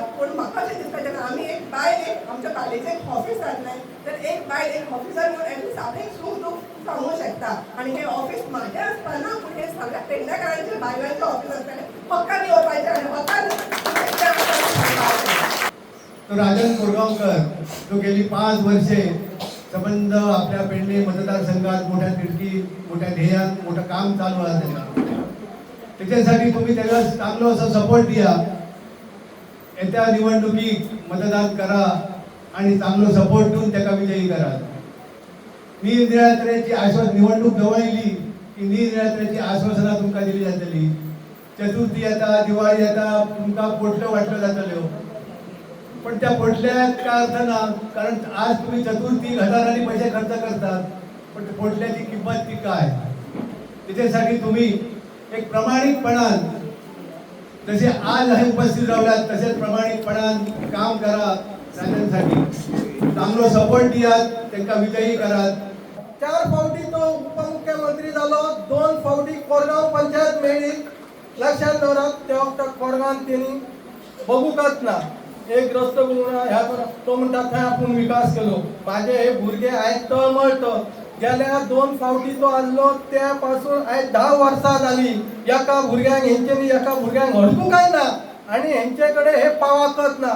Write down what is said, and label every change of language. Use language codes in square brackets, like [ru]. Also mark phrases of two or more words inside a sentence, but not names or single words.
[kok] पूण म्हाका अशें दिसता जेन्ना आमी एक बायल एक आमच्या कॉलेजीन एक ऑफीस घातलें तर एक बायल एक ऑफिसार येवन एटलीस्ट आपलें सूख दूख सांगूंक शकता. आनी हें ऑफीस म्हाजें आसपाना पूण हें सगळ्या पेडण्याकारांचें बायलांचें ऑफीस आसतालें हक्कान येवपाचें आनी हक्कान [mr] तो राजन कोरगावकर जो गेली 5 वर्षे संबंध आपल्या पेडणे मतदारसंघात मोठ्या तिडकी मोठ्या ध्येयान मोठं काम चालू आहे त्याच्यासाठी तुम्ही त्याला चांगलं असं सपोर्ट द्या. येत्या निवडणुकीत मतदान करा आणि चांगलं सपोर्ट देऊन त्याला विजयी करा. [kok] निरनिराळ्याची निवडणूक जवळ येयली की निरनिराळ्याची आश्वासना तुमकां दिली जातली. चतुर्थी येता दिवाळी येता तुमकां पोटल्यो वाटल्यो जातल्यो पण त्या पोटल्यात काय अर्थ ना. [mr] कारण आज तुम्ही चतुर्थी हजारांनी पैसे खर्च करतात पण पोटल्याची किंमत ती काय. त्याच्यासाठी तुम्ही एक प्रामाणिकपणान जसे आज हे उपस्थित राहिलात तसेच प्रामाणिकपणान काम करा. [kok] राजांसाठी चांगलो सपोर्ट दियात त्यांना विजयी करात. 4 फावटी तो उपमुख्यमंत्री जालो 2 फावटी कोरगांव पंचायत मेळ्ळी. लक्षात दवरात त्या वखदाक कोरगांवान तेणी बघूकच ना एक रस्तो ह्या तो म्हणटा थंय आपूण विकास केलो. माझे हे भुरगे आयज तळमळट गेल्या 2 फावटी तो आसलो त्या पासून आयज 10 वर्सां जाली एका भुरग्यांक हेंच्यांनी एका भुरग्यांक हडकूंकय ना आनी हेंचे कडेन हे पावाकच ना.